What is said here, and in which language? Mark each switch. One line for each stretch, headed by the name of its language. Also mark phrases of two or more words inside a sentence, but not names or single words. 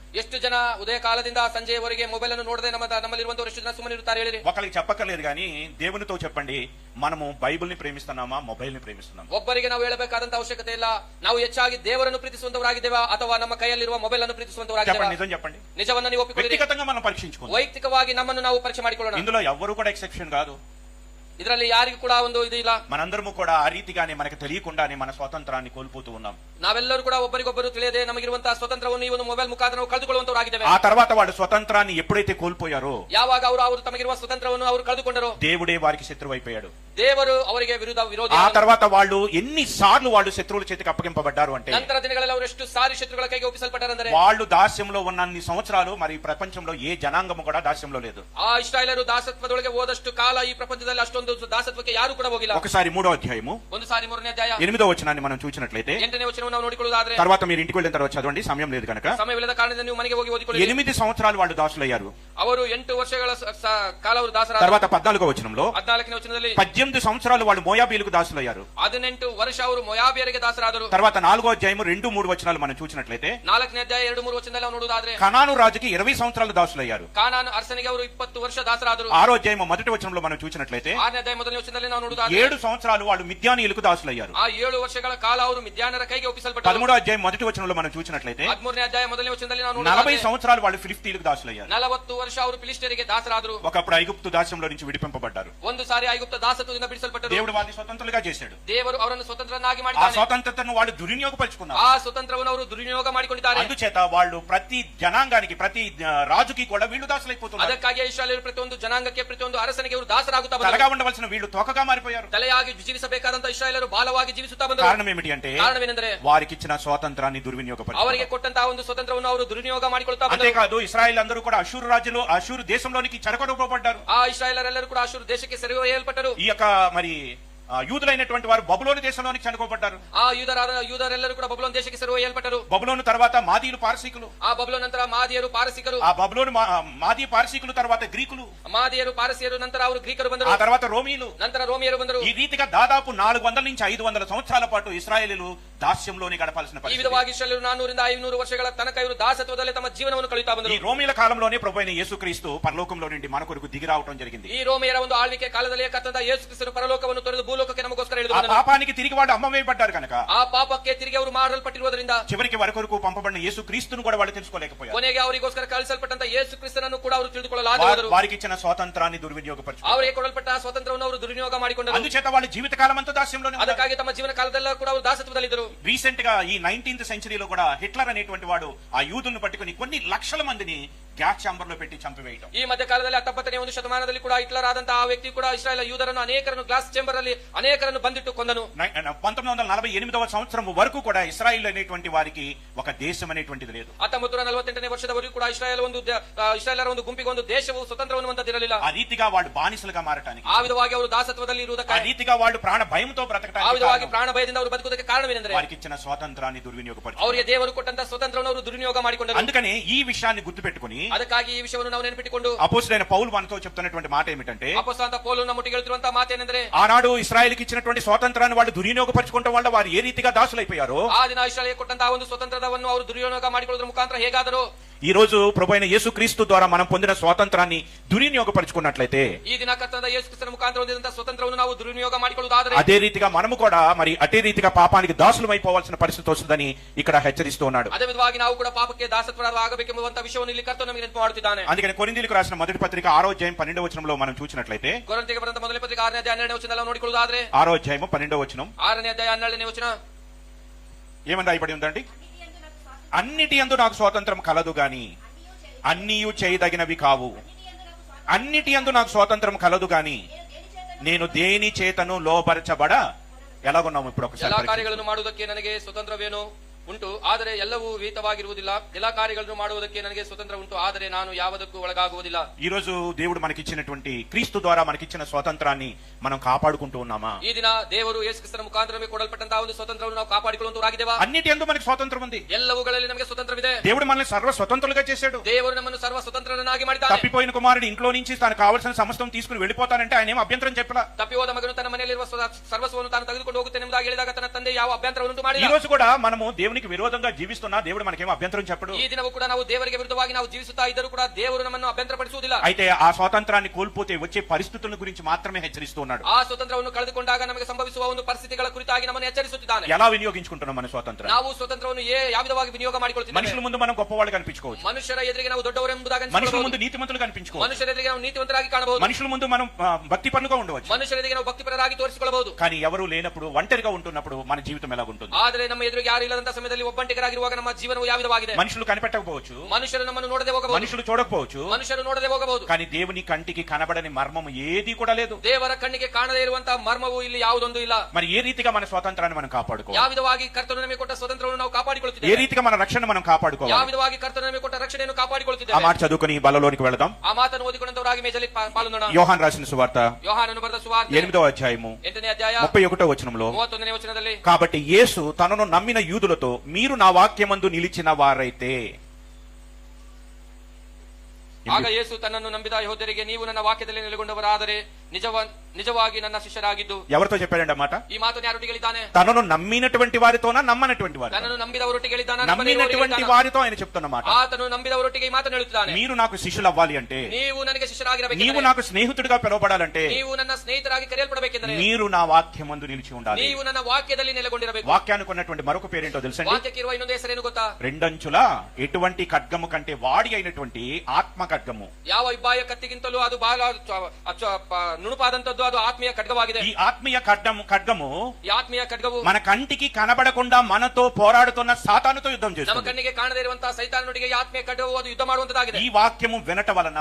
Kannada: ಎಷ್ಟು ಜನ ಉದಯ ಕಾಲದಿಂದ ಸಂಜೆಯವರೆಗೆ ಮೊಬೈಲ್ ಅನ್ನು ನೋಡದೆ ನಮ್ಮಲ್ಲಿರುವಂತವರು ಎಷ್ಟು ಜನ ಸುಮ್ಮನೆ ಇರುತ್ತಾರೆ ಹೇಳಿರಿ?
Telugu: ఒకరికి చెప్పక్కర్లేదు కానీ దేవునితో చెప్పండి, మనము బైబిల్ ని ప్రేమిస్తున్నామా, మొబైల్ ని ప్రేమిస్తున్నామా?
Kannada: ಒಬ್ಬರಿಗೆ ನಾವು ಹೇಳಬೇಕಾದಂತ ಅವಶ್ಯಕತೆ ಇಲ್ಲ. ನಾವು ಹೆಚ್ಚಾಗಿ ದೇವರನ್ನು ಪ್ರೀತಿಸುವಂತವರಾಗಿದ್ದೇವಾ ಅಥವಾ ನಮ್ಮ ಕೈಯಲ್ಲಿರುವ ಮೊಬೈಲ್ ಅನ್ನು ಪ್ರೀತಿಸುವಂತವರಾಗಿದ್ದೇವಾ?
Telugu: చెప్పండి, నిజం చెప్పండి.
Kannada: ನಿಜವನ್ನು ನೀವು ಒಪ್ಪಿಕೊಳ್ಳಿ.
Telugu: వ్యక్తిగతంగా మనం పరీక్షించుకుందాం.
Kannada: ವೈಯಕ್ತಿಕವಾಗಿ ನಮ್ಮನ್ನು ನಾವು ಪರೀಕ್ಷೆ ಮಾಡಿಕೊಳ್ಳೋಣ.
Telugu: ఇందులో ఎవ్వరూ కూడా ఎక్సెప్షన్ కాదు.
Kannada: ಇದರಲ್ಲಿ ಯಾರಿಗೂ ಕೂಡ ಒಂದು ಇದು ಇಲ್ಲ.
Telugu: మనందరము కూడా ఆ రీతిగానే మనకు తెలియకుండానే మన స్వాతంత్రాన్ని కోల్పోతూ ఉన్నాం.
Kannada: ನಾವೆಲ್ಲರೂ ಕೂಡ ಒಬ್ಬರಿಗೊಬ್ಬರು ತಿಳಿಯದೆ ನಮಗಿರುವಂತಹ ಸ್ವತಂತ್ರವನ್ನು ಈ ಒಂದು ಮೊಬೈಲ್ ಮುಖಾಂತರ ನಾವು ಕಳೆದುಕೊಳ್ಳುವಂತವರಾಗಿದ್ದೇವೆ.
Telugu: ఆ తర్వాత వాళ్ళు స్వతంత్రాన్ని ఎప్పుడైతే కోల్పోయారో
Kannada: ಯಾವಾಗ ಅವರು ತಮಗಿರುವ ಸ್ವತಂತ್ರವನ್ನು ಅವರು ಕಳೆದುಕೊಂಡರು,
Telugu: దేవుడే వారికి శత్రువు అయిపోయాడు.
Kannada: ದೇವರು ಅವರಿಗೆ ವಿರೋಧಿ.
Telugu: ఆ తర్వాత వాళ్ళు ఎన్నిసార్లు వాళ్ళు శత్రువుల చేతికి అప్పగింపబడ్డారు అంటే
Kannada: ನಂತರ ದಿನಗಳಲ್ಲಿ ಅವರು ಎಷ್ಟು ಸಾರಿ ಶತ್ರುಗಳ ಕೈಗೆ ಒಪ್ಪಿಸಲ್ಪಟ್ಟರೆಂದರೆ
Telugu: వాళ్ళు దాస్యంలో ఉన్నన్ని సంవత్సరాలు మరి ప్రపంచంలో ఏ జనాంగము కూడా దాస్యంలో లేదు.
Kannada: ಆ ಇಸ್ರಾಯೇಲರು ದಾಸತ್ವದೊಳಗೆ ಹೋದಷ್ಟು ಕಾಲ ಈ ಪ್ರಪಂಚದಲ್ಲಿ ಅಷ್ಟೊಂದು ದಾಸತ್ವಕ್ಕೆ ಯಾರು ಕೂಡ ಹೋಗಿಲ್ಲ.
Telugu: ఒకసారి 3వ అధ్యాయము
Kannada: ಒಂದು ಸಾರಿ 3ನೇ ಅಧ್ಯಾಯ
Telugu: 8వ వచనాన్ని మనం చూసినట్లయితే,
Kannada: 8ನೇ ವಚನವನ್ನು ನಾವು ನೋಡಿಕೊಳ್ಳುವುದಾದ್ರೆ,
Telugu: తర్వాత మీరు ఇంటికి వెళ్ళిన తర్వాత చదవండి, సమయం లేదు కనుక.
Kannada: ಸಮಯವಿಲ್ಲದ ಕಾರಣದಿಂದ ನೀವು ಮನೆಗೆ ಹೋಗಿ ಓದಿಕೊಳ್ಳಿ.
Telugu: 8 సంవత్సరాలు వాళ్ళు దాసులయ్యారు.
Kannada: ಅವರು 8 ವರ್ಷಗಳ ಕಾಲ ಅವರು ದಾಸರಾದರು.
Telugu: తర్వాత 14వ వచనంలో
Kannada: 14ನೇ ವಚನದಲ್ಲಿ
Telugu: 18 సంవత్సరాలు వాళ్ళు మోయాబీలకు దాసులయ్యారు.
Kannada: 18 ವರ್ಷ ಅವರು ಮೊಯಾಬಿಯರಿಗೆ ದಾಸರಾದರು.
Telugu: తర్వాత 4వ అధ్యాయము 2-3 వచనాలు మనం చూసినట్లయితే
Kannada: 4ನೇ ಅಧ್ಯಾಯ 2-3 ವಚನದಲ್ಲಿ ನಾವು ನೋಡುವುದಾದ್ರೆ,
Telugu: కనాను రాజుకి 20 సంవత్సరాలు దాసులయ్యారు.
Kannada: ಕಾನಾನ್ ಅರಸನಿಗೆ ಅವರು 20 ವರ್ಷ ದಾಸರಾದರು.
Telugu: 6వ అధ్యాయము 1వ వచనంలో మనం చూసినట్లయితే
Kannada: 6ನೇ ಅಧ್ಯಾಯ 1ನೇ ವಚನದಲ್ಲಿ ನಾವು ನೋಡುವುದಾದ್ರೆ
Telugu: 7 సంవత్సరాలు వాళ్ళు మిద్యానీయులకు దాసులయ్యారు.
Kannada: ಆ 7 ವರ್ಷಗಳ ಕಾಲ ಅವರು ಮಿದ್ಯಾನರ ಕೈಗೆ ಒಪ್ಪಿಸಲ್ಪಟ್ಟರು.
Telugu: 13వ అధ్యాయం 1వ వచనంలో మనం చూసినట్లయితే
Kannada: 13ನೇ ಅಧ್ಯಾಯ 1ನೇ ವಚನದಲ್ಲಿ ನಾವು 40 ನೋಡುವುದಾದ್ರೆ
Telugu: సంవత్సరాలు వాళ్ళు ఫిలిస్తీన్లకు దాసులయ్యారు.
Kannada: 40 ವರ್ಷ ಅವರು ಫಿಲಿಸ್ಟಿಯರಿಗೆ ದಾಸರಾದರು.
Telugu: ఒకప్పుడు ఐగుప్తు దాస్యంలో నుంచి విడిపింపబడ్డారు.
Kannada: ಒಂದು ಸಾರಿ ಐಗುಪ್ತ ದಾಸತ್ವದಿಂದ ಬಿಡಿಸಲ್ಪಟ್ಟರು.
Telugu: దేవుడు వారిని స్వతంత్రులుగా చేశాడు.
Kannada: ದೇವರು ಅವರನ್ನು ಸ್ವತಂತ್ರನಾಗಿ
Telugu: ఆ
Kannada: ಮಾಡಿದ್ದಾನೆ.
Telugu: స్వతంత్రతను వాళ్ళు దుర్వినియోగపరుచుకున్నారు.
Kannada: ಆ ಸ್ವತಂತ್ರವನ್ನು ಅವರು ದುರ್ವಿನಿಯೋಗ ಮಾಡಿಕೊಂಡಿದ್ದಾರೆ.
Telugu: అందుచేత వాళ్ళు ప్రతి జనాంగానికి, ప్రతి రాజుకి కూడా వీళ్ళు దాసులైపోతున్నారు.
Kannada: ಅದಕ್ಕಾಗಿ ಇಸ್ರಾಯೇಲರು ಪ್ರತಿಯೊಂದು ಜನಾಂಗಕ್ಕೆ, ಪ್ರತಿಯೊಂದು ಅರಸನಿಗೆ ಅವರು ದಾಸರಾಗುತ್ತಾ
Telugu: తలగా
Kannada: ಬಂದರು.
Telugu: ఉండవలసిన వీళ్ళు తోకగా మారిపోయారు.
Kannada: ತಲೆಯಾಗಿ ಜೀವಿಸಬೇಕಾದಂತ ಇಸ್ರಾಯೇಲರು ಬಾಲವಾಗಿ ಜೀವಿಸುತ್ತಾ ಬಂದರು.
Telugu: కారణం ఏమిటి అంటే
Kannada: ಕಾರಣವೇನೆಂದರೆ
Telugu: వారికి ఇచ్చిన స్వాతంత్రాన్ని
Kannada: ಅವರಿಗೆ
Telugu: దుర్వినియోగపరిచారు.
Kannada: ಕೊಟ್ಟಂತಹ ಒಂದು ಸ್ವತಂತ್ರವನ್ನು ಅವರು ದುರ್ವಿನಿಯೋಗ ಮಾಡಿಕೊಳ್ತಾ ಬಂದರು.
Telugu: అంతేకాదు ఇశ్రాయేల్ అందరూ కూడా అషూరు దేశంలోనికి చెరగొట్టబడ్డారు.
Kannada: ಆ ಇಸ್ರಾಯೇಲರೆಲ್ಲರೂ ಕೂಡ ಅಶೂರ್ ದೇಶಕ್ಕೆ ಸೆರೆಯಲ್ಪಟ್ಟರು.
Telugu: ఈ యొక్క మరి యూదులైనటువంటి వారు బబులోను దేశంలోనికి చెరగొట్టబడ్డారు.
Kannada: ಆ ಯೂದರೆಲ್ಲರೂ ಕೂಡ ಬಬುಲೋನ್ ದೇಶಕ್ಕೆ ಸೆರೆಯಲ್ಪಟ್ಟರು.
Telugu: బబులోను తర్వాత మాదీయులు పారసీకులు,
Kannada: ಆ ಬಬುಲೋನ್ ನಂತರ ಮಾದಿಯರು ಪಾರಸಿಕರು,
Telugu: ఆ బబులోను మాదీ పారసీకులు తర్వాత గ్రీకులు,
Kannada: ಮಾದಿಯರು ಪಾರಸಿಯರು, ನಂತರ ಅವರು ಗ್ರೀಕರು
Telugu: ఆ
Kannada: ಬಂದರು.
Telugu: తర్వాత రోమీలు.
Kannada: ನಂತರ ರೋಮಿಯರು ಬಂದರು.
Telugu: ఈ రీతిగా దాదాపు 400 నుంచి 500 సంవత్సరాల పాటు ఇశ్రాయేలీలు దాస్యంలోనే గడపాల్సిన
Kannada: ಈ
Telugu: పరిస్థితి.
Kannada: ವಿಧವಾಗಿ ಇಸ್ರಾಯೇಲರು 400 ರಿಂದ 500 ವರ್ಷಗಳ ತನಕ ಇವರು ದಾಸತ್ವದಲ್ಲಿ ತಮ್ಮ ಜೀವನವನ್ನು ಕಳೆಯುತ್ತಾ
Telugu: ఈ
Kannada: ಬಂದರು.
Telugu: రోమీల కాలంలోనే ప్రభువైన యేసుక్రీస్తు పరలోకంలో నుండి మన కొరకు దిగి రావడం జరిగింది.
Kannada: ಈ ರೋಮಿಯರ ಒಂದು ಆಳ್ವಿಕೆ ಕಾಲದಲ್ಲಿ ಕರ್ತನಾದ ಯೇಸು ಕ್ರಿಸ್ತನು ಪರಲೋಕವನ್ನು ತೊರೆದು ಭೂಲೋಕಕ್ಕೆ ನಮಗೋಸ್ಕರ ತಿಳಿದು
Telugu: ఆ
Kannada: ಬಂದನು.
Telugu: పాపానికి తిరిగి వాళ్ళు అమ్మవేయబడ్డారు కనుక
Kannada: ಆ ಪಾಪಕ್ಕೆ ತಿರುಗಿ ಅವರು ಮಾರಲ್ಪಟ್ಟಿರುವುದರಿಂದ
Telugu: చివరికి వరకు పంపబడిన యేసు క్రీస్తును కూడా వాళ్ళు తెలుసుకోలేకపోయారు.
Kannada: ಕೊನೆಗೆ ಅವರಿಗೋಸ್ಕರ ಕಳಿಸಲ್ಪಟ್ಟಂತ ಯೇಸು ಕ್ರಿಸ್ತನನ್ನು ಕೂಡ ಅವರು ತಿಳಿದುಕೊಳ್ಳಲಾದರು.
Telugu: వారికి ఇచ్చిన స్వాతంత్రాన్ని దుర్వినియోగపరచుకున్నారు.
Kannada: ಅವರಿಗೆ ಕೊಡಲ್ಪಟ್ಟ ಸ್ವಾತಂತ್ರ್ಯವನ್ನು ಅವರು ದುರ್ವಿನಿಯೋಗ ಮಾಡಿಕೊಂಡರು.
Telugu: అందుచేత వాళ్ళు జీవితకాలం అంతా దాస్యంలోనే ఉన్నారు.
Kannada: ಅದಕ್ಕಾಗಿ ತಮ್ಮ ಜೀವನ ಕಾಲದಲ್ಲ ಕೂಡ ಅವರು ದಾಸತ್ವದಲ್ಲಿದ್ದರು.
Telugu: రీసెంట్ గా ఈ 19th సెంచరీలో కూడా హిట్లర్ అనేటువంటి వాడు ఆ యూదులను పట్టుకుని కొన్ని లక్షల మందిని
English: gas chamber
Telugu: లో పెట్టి చంపివేయటం.
Kannada: ಈ ಮಧ್ಯ ಕಾಲದಲ್ಲಿ 19ನೇ ಶತಮಾನದಲ್ಲಿ ಕೂಡ ಹಿಟ್ಲರ್ ಆದಂತಹ ಆ ವ್ಯಕ್ತಿ ಕೂಡ ಇಸ್ರಾಯೇಲ್ ಯೂದರನ್ನು ಅನೇಕರನ್ನು
English: glass chamber
Kannada: ಅಲ್ಲಿ ಅನೇಕರನ್ನು ಬಂದಿಟ್ಟು ಕೊಂದನು.
Telugu: 1948వ సంవత్సరం వరకు కూడా ఇస్రాయిల్ అనేటువంటి వారికి ఒక దేశం అనేటువంటిది లేదు.
Kannada: 1948ನೇ ವರ್ಷದವರೆಗೂ ಕೂಡ ಇಸ್ರಾಯೇಲರ ಒಂದು ಗುಂಪಿಗೆ ಒಂದು ದೇಶವು ಸ್ವತಂತ್ರವನ್ನು ಹೊಂದಿರಲಿಲ್ಲ.
Telugu: ఆ రీతిగా వాళ్ళు బానిసలుగా మారటానికి,
Kannada: ಆ ವಿಧವಾಗಿ ಅವರು ದಾಸತ್ವದಲ್ಲಿ
Telugu: ఆ
Kannada: ಇರುವುದಕ್ಕೆ,
Telugu: రీతిగా వాళ్ళు ప్రాణ భయంతో
Kannada: ಆ
Telugu: బ్రతకటానికి
Kannada: ವಿಧವಾಗಿ ಪ್ರಾಣ ಭಯದಿಂದ ಅವರು ಬದುಕುವುದಕ್ಕೆ ಕಾರಣವೇನೆಂದರೆ
Telugu: వారికి ఇచ్చిన స్వాతంత్రాన్ని దుర్వినియోగపరిచారు.
Kannada: ಅವರಿಗೆ ದೇವರು ಕೊಟ್ಟಂತ ಸ್ವತಂತ್ರವನ್ನು ಅವರು ದುರ್ವಿನಿಯೋಗ ಮಾಡಿಕೊಂಡರು.
Telugu: అందుకనే ఈ విషయాన్ని గుర్తుపెట్టుకుని
Kannada: ಅದಕ್ಕಾಗಿ ಈ ವಿಷಯವನ್ನು ನಾವು ನೆನಪಿಟ್ಟುಕೊಂಡು
Telugu: అపోస్తలుడైన పౌలు మనతో చెప్తున్నటువంటి మాట ఏమిటంటే,
Kannada: ಅಪೊಸ್ತಲನಾದ ಪೌಲನು ನಮ್ಮೊಟ್ಟಿಗೆ ಹೇಳ್ತಿರುವಂತಹ ಮಾತೇನೆಂದರೆ,
Telugu: ఆనాడు ఇస్రాయేల్కి ఇచ్చినటువంటి స్వాతంత్రాన్ని వాళ్ళు దుర్వినియోగపరచుకోవడం వల్ల వారు ఏ రీతిగా దాసులైపోయారో,
Kannada: ಆ ದಿನ ಇಸ್ರಾಯೇಲಿಗೆ ಕೊಟ್ಟಂತಹ ಒಂದು ಸ್ವತಂತ್ರವನ್ನು ಅವರು ದುರ್ವಿನಿಯೋಗ ಮಾಡಿಕೊಳ್ಳುವುದರ ಮುಖಾಂತರ ಹೇಗಾದರೂ
Telugu: ఈ రోజు ప్రభువైన యేసు క్రీస్తు ద్వారా మనం పొందిన స్వాతంత్రాన్ని దుర్వినియోగపరచుకున్నట్లయితే,
Kannada: ಈ ದಿನ ಕರ್ತನಾದ ಯೇಸು ಕ್ರಿಸ್ತನ ಮುಖಾಂತರ ಹೊಂದಿದಂತಹ ಸ್ವತಂತ್ರವನ್ನು ನಾವು ದುರ್ವಿನಿಯೋಗ ಮಾಡಿಕೊಳ್ಳುವುದಾದರೆ
Telugu: అదే రీతిగా మనము కూడా మరి అదే రీతిగా పాపానికి దాసులమైపోవాల్సిన పరిస్థితి వస్తుందని ఇక్కడ హెచ్చరిస్తూ ఉన్నాడు.
Kannada: ಅದೇ ವಿಧವಾಗಿ ನಾವು ಕೂಡ ಪಾಪಕ್ಕೆ ದಾಸತ್ವರಾಗಬೇಕೆಂಬುವಂತಹ ವಿಷಯವನ್ನು ಇಲ್ಲಿ ಕರ್ತನು ನಮಗೆ ನೆನಪು ಮಾಡುತ್ತಿದ್ದಾನೆ.
Telugu: అందుకని కొరింథీయులకు రాసిన మొదటి పత్రిక 6వ అధ్యాయం 12వ వచనంలో మనం చూసినట్లయితే,
Kannada: ಕೊರಿಂಥಿಗೆ ಬರೆದಂತಹ ಮೊದಲ ಪತ್ರಿಕೆ 6ನೇ ಅಧ್ಯಾಯ 12ನೇ ವಚನದಲ್ಲಿ ನಾವು ನೋಡಿಕೊಳ್ಳುವುದಾದರೆ,
Telugu: 6వ అధ్యాయం 12వ వచనం
Kannada: 6ನೇ అధ్ಯಾಯ 12ನೇ ವಚನ
Telugu: ఏమని రాయబడి ఉందండి? అన్నిటి యందు నాకు స్వాతంత్రం కలదు గాని అన్నీయు చేయదగినవి కావు. అన్నిటి యందు నాకు స్వాతంత్రం కలదు గాని నేను దేని చేతను లోపరచబడ. ఎలాగున్నాము ఇప్పుడు ఒకసారి
Kannada: ಎಲ್ಲಾ
Telugu: పరీక్షించుకుందాం.
Kannada: ಕಾರ್ಯಗಳನ್ನು ಮಾಡುವುದಕ್ಕೆ ನನಗೆ ಸ್ವತಂತ್ರವೇನೋ ಉಂಟು, ಆದರೆ ಎಲ್ಲವೂ ವಿಹಿತವಾಗಿರುವುದಿಲ್ಲ. ಎಲ್ಲಾ ಕಾರ್ಯಗಳನ್ನು ಮಾಡುವುದಕ್ಕೆ ನನಗೆ ಸ್ವತಂತ್ರ ಉಂಟು, ಆದರೆ ನಾನು ಯಾವುದಕ್ಕೂ ಒಳಗಾಗುವುದಿಲ್ಲ.
Telugu: ఈ రోజు దేవుడు మనకిచ్చినటువంటి క్రీస్తు ద్వారా మనకిచ్చిన స్వాతంత్రాన్ని మనం కాపాడుకుంటూ ఉన్నామా?
Kannada: ಈ ದಿನ ದೇವರು ಯೇಸು ಕ್ರಿಸ್ತನ ಮುಖಾಂತರವೇ ಕೊಡಲ್ಪಟ್ಟಂತಹ ಒಂದು ಸ್ವತಂತ್ರವನ್ನು ನಾವು ಕಾಪಾಡಿಕೊಳ್ಳುವಂತವರಾಗಿದ್ದೇವಾ?
Telugu: అన్నిటి యందు మనకి స్వాతంత్రం ఉంది.
Kannada: ಎಲ್ಲವುಗಳಲ್ಲಿ ನಮಗೆ ಸ್ವತಂತ್ರವಿದೆ.
Telugu: దేవుడు మనల్ని సర్వ స్వతంత్రులుగా చేశాడు.
Kannada: ದೇವರು ನಮ್ಮನ್ನು ಸರ್ವ ಸ್ವತಂತ್ರರನ್ನಾಗಿ ಮಾಡಿದ್ದಾನೆ.
Telugu: తప్పిపోయిన కుమారుడు ఇంట్లో నుంచి తనకు కావలసిన సమస్తం తీసుకుని వెళ్ళిపోతానంటే ఆయన ఏం అభ్యంతరం చెప్పలా.
Kannada: ತಪ್ಪಿ ಹೋದ ಮಗನು ತನ್ನ ಮನೆಯಲ್ಲಿರುವ ಸರ್ವಸ್ವವನ್ನು ತಾನು ತೆಗೆದುಕೊಂಡು ಹೋಗುತ್ತೇನೆ ಎಂಬುದಾಗಿ ಹೇಳಿದಾಗ ತನ್ನ ತಂದೆ ಯಾವ ಅಭ್ಯಂತರವನ್ನು
Telugu: ఈ
Kannada: ಮಾಡಿಲ್ಲ.
Telugu: రోజు కూడా మనము దేవునికి విరోధంగా జీవిస్తున్నా దేవుడు మనకేం అభ్యంతరం చెప్పడు.
Kannada: ಈ ದಿನವೂ ಕೂಡ ನಾವು ದೇವರಿಗೆ ವಿರುದ್ಧವಾಗಿ ನಾವು ಜೀವಿಸುತ್ತಾ ಇದ್ದರೂ ಕೂಡ ದೇವರು ನಮ್ಮನ್ನು ಅಭ್ಯಂತರಪಡಿಸುವುದಿಲ್ಲ.
Telugu: అయితే ఆ స్వాతంత్రాన్ని కోల్పోతే వచ్చే పరిస్థితుల గురించి మాత్రమే హెచ్చరిస్తూ ఉన్నాడు.
Kannada: ಆ ಸ್ವತಂತ್ರವನ್ನು ಕಳೆದುಕೊಂಡಾಗ ನಮಗೆ ಸಂಭವಿಸುವ ಒಂದು ಪರಿಸ್ಥಿತಿಗಳ ಕುರಿತಾಗಿ ನಮ್ಮನ್ನು ಎಚ್ಚರಿಸುತ್ತಿದ್ದಾನೆ.
Telugu: ఎలా వినియోగించుకుంటున్నాం మన స్వాతంత్రం?
Kannada: ನಾವು ಸ್ವತಂತ್ರವನ್ನು ಯಾವ ವಿಧವಾಗಿ ವಿನಿಯೋಗ ಮಾಡಿಕೊಳ್ಳುತ್ತಿದ್ದೇವೆ?
Telugu: మనుషుల ముందు మనం గొప్పవాళ్ళు కనిపించుకోవచ్చు.
Kannada: ಮನುಷ್ಯರ ಎದುರಿಗೆ ನಾವು ದೊಡ್ಡವರೆಂಬುದಾಗಿ
Telugu: మనుషుల
Kannada: ಅನಿಸಿಕೊಳ್ಳಬಹುದು.
Telugu: ముందు నీతిమంతులు కనిపించుకోవచ్చు.
Kannada: ಮನುಷ್ಯರ ಎದುರಿಗೆ ನಾವು ನೀತಿವಂತರಾಗಿ ಕಾಣಬಹುದು.
Telugu: మనుషుల ముందు మనం భక్తి పనులుగా ఉండవచ్చు.
Kannada: ಮನುಷ್ಯರ ಎದುರಿಗೆ ನಾವು ಭಕ್ತಿಪರರಾಗಿ ತೋರಿಸಿಕೊಳ್ಳಬಹುದು.
Telugu: కానీ ఎవరు లేనప్పుడు ఒంటరిగా ఉంటున్నప్పుడు మన జీవితం ఎలా ఉంటుంది?
Kannada: ಆದರೆ ನಮ್ಮ ಎದುರಿಗೆ ಯಾರು ಇಲ್ಲದಂತಹ ಸಮಯದಲ್ಲಿ ಒಬ್ಬಂಟಿಗರಾಗಿರುವಾಗ ನಮ್ಮ ಜೀವನವು ಯಾವ ವಿಧವಾಗಿದೆ?
Telugu: మనుషులు కనిపెట్టకపోవచ్చు,
Kannada: ಮನುಷ್ಯರು ನಮ್ಮನ್ನು ನೋಡದೆ ಹೋಗಬಹುದು,
Telugu: మనుషులు చూడకపోవచ్చు,
Kannada: ಮನುಷ್ಯರು ನೋಡದೆ ಹೋಗಬಹುದು.
Telugu: కానీ దేవుని కంటికి కనబడని మర్మము ఏది కూడా లేదు.
Kannada: ದೇವರ ಕಣ್ಣಿಗೆ ಕಾಣದೇ ಇರುವಂತಹ ಮರ್ಮವು ಇಲ್ಲಿ ಯಾವುದೊಂದು ಇಲ್ಲ.
Telugu: మరి ఏ రీతిగా మన స్వాతంత్రాన్ని మనం కాపాడుకోవాలి?
Kannada: ಯಾವ ವಿಧವಾಗಿ ಕರ್ತನು ನಮಗೆ ಕೊಟ್ಟ ಸ್ವತಂತ್ರವನ್ನು ನಾವು
Telugu: ఏ
Kannada: ಕಾಪಾಡಿಕೊಳ್ಳುತ್ತಿದ್ದೇವೆ?
Telugu: రీతిగా మన రక్షణ మనం
Kannada: ಯಾವ
Telugu: కాపాడుకోవాలి?
Kannada: ವಿಧವಾಗಿ ಕರ್ತನು ನಮಗೆ ಕೊಟ್ಟ ರಕ್ಷಣೆಯನ್ನು
Telugu: ఆ
Kannada: ಕಾಪಾಡಿಕೊಳ್ಳುತ್ತಿದ್ದೇವೆ?
Telugu: మాట చదువుకుని బలలోనికి వెళదాం.
Kannada: ಆ ಮಾತನ್ನು ಓದಿಕೊಂಡವರಾಗಿ ಮೇಜಲ್ಲಿ ಪಾಲ್ಗೊಂಡೋಣ.
Telugu: యోహాన్ రాసిన సువార్త
Kannada: ಯೋಹಾನನು ಬರೆದ ಸುವಾರ್ತೆ
Telugu: 8వ అధ్యాయము
Kannada: 8ನೇ ಅಧ್ಯಾಯ
Telugu: 31వ వచనంలో,
Kannada: 31ನೇ ವಚನದಲ್ಲಿ,
Telugu: కాబట్టి యేసు తనను నమ్మిన యూదులతో మీరు నా వాక్యమందు నిలిచిన వారైతే.
Kannada: ಆಗ ಯೇಸು ತನ್ನನ್ನು ನಂಬಿದ ಯೆಹೂದ್ಯರಿಗೆ, ನೀವು ನನ್ನ ವಾಕ್ಯದಲ್ಲಿ ನೆಲೆಗೊಂಡವರಾದರೆ ನಿಜವಾಗಿ ನನ್ನ ಶಿಷ್ಯರಾಗಿದ್ದು.
Telugu: ఎవరితో చెప్పాడండి ఆ మాట?
Kannada: ಈ ಮಾತನ್ನು ಯಾರೊಟ್ಟಿಗೆ ಹೇಳಿದ್ದಾನೆ?
Telugu: తనను నమ్మినటువంటి వారితోనా నమ్మనటువంటి వారితో?
Kannada: ತನ್ನನ್ನು ನಂಬಿದವರೊಟ್ಟಿಗೆ ಹೇಳಿದ್ದಾನೆ.
Telugu: నమ్మినటువంటి వారితో ఆయన చెప్తున్నమాట.
Kannada: ಆತನು ನಂಬಿದವರೊಟ್ಟಿಗೆ ಈ ಮಾತನ್ನು ಹೇಳುತ್ತಾನೆ.
Telugu: మీరు నాకు శిష్యులు అవ్వాలి అంటే,
Kannada: ನೀವು ನನಗೆ ಶಿಷ್ಯರಾಗಿರಬೇಕು,
Telugu: నీవు నాకు స్నేహితుడిగా పిలువబడాలంటే,
Kannada: ನೀವು ನನ್ನ ಸ್ನೇಹಿತರಾಗಿ ಕರೆಯಲ್ಪಡಬೇಕೆಂದರೆ
Telugu: మీరు నా వాక్యమందు నిలిచి ఉండాలి.
Kannada: ನೀವು ನನ್ನ ವಾಕ್ಯದಲ್ಲಿ ನೆಲೆಗೊಂಡಿರಬೇಕು.
Telugu: వాక్యానికి ఉన్నటువంటి మరొక పేరేంటో తెలుసండి?
Kannada: ವಾಕ್ಯಕ್ಕೆ ಇರುವ ಇನ್ನೊಂದು ಹೆಸರೇನು ಗೊತ್ತಾ?
Telugu: రెండంచుల ఎటువంటి ఖడ్గము కంటే వాడి అయినటువంటి ఆత్మ ఖడ్గము.
Kannada: ಯಾವ ಇಬ್ಬಾಯ ಕತ್ತಿಗಿಂತಲೂ ಅದು ಬಹಳ ನುಣುಪಾದಂತದ್ದು, ಅದು ಆತ್ಮೀಯ ಖಡ್ಗವಾಗಿದೆ.
Telugu: ఈ ఆత్మీయ ఖడ్గము
Kannada: ಈ ಆತ್ಮೀಯ ಖಡ್ಗವು
Telugu: మన కంటికి కనబడకుండా మనతో పోరాడుతున్న సాతానుతో యుద్ధం
Kannada: ನಮ್ಮ
Telugu: చేస్తుంది.
Kannada: ಕಣ್ಣಿಗೆ ಕಾಣದೇ ಇರುವಂತಹ ಸೈತಾನೊಟ್ಟಿಗೆ ಈ ಆತ್ಮೀಯ ಖಡ್ಗವು ಅದು ಯುದ್ಧ ಮಾಡುವಂತದ್ದಾಗಿದೆ.
Telugu: ఈ వాక్యము వినట వలన,